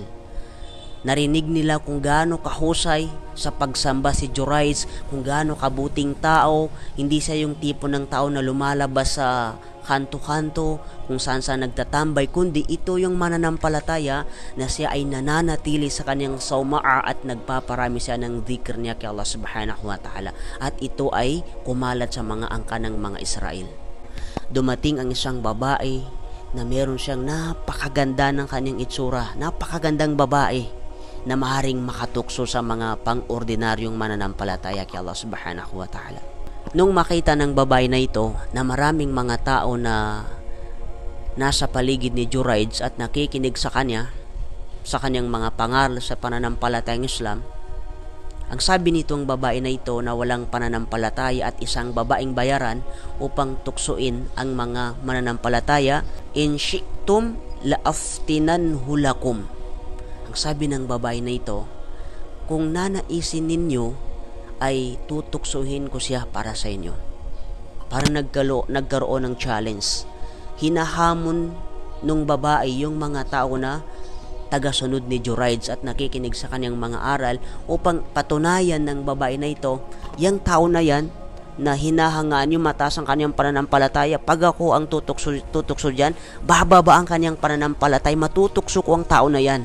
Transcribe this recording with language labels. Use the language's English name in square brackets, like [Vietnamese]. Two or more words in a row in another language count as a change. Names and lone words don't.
[Filipino] Narinig nila kung gaano kahusay sa pagsamba si Jurayj, kung gaano kabuting tao. Hindi siya yung tipo ng tao na lumalabas sa kanto-kanto kung saan nagtatambay, kundi ito yung mananampalataya na siya ay nananatili sa kanyang sawma'a at nagpaparami siya ng dhikr niya kay Allah [Arabic] سبحانه وتعالى. [Filipino] At ito ay kumalat sa mga angka ng mga Israel. Dumating ang isang babae na meron siyang napakaganda ng kanyang itsura, napakagandang babae na maaaring makatukso sa mga pang-ordinaryong mananampalataya kay Allah [Arabic] سبحانه وتعالى. [Filipino] Nung makita ng babae na ito na maraming mga tao na nasa paligid ni Jurayj at nakikinig sa kanya, sa kanyang mga pangaral sa pananampalatayang Islam, ang sabi nitong babae na ito na walang pananampalataya at isang babaeng bayaran upang tuksuin ang mga mananampalataya, [Arabic] إن شئتم لأفتننه لكم. [Filipino] Ang sabi ng babae na ito, kung nanaisin ninyo ay tutuksuhin ko siya para sa inyo. Para nagkaroon ng challenge. Hinahamon nung babae yung mga tao na tagasunod ni Jurayj at nakikinig sa kanyang mga aral upang patunayan ng babae na ito, yung tao na yan na hinahangaan yung mataas ang kanyang pananampalataya, pag ako ang tutukso dyan, bababa ang kanyang pananampalataya, matutukso ko ang tao na yan.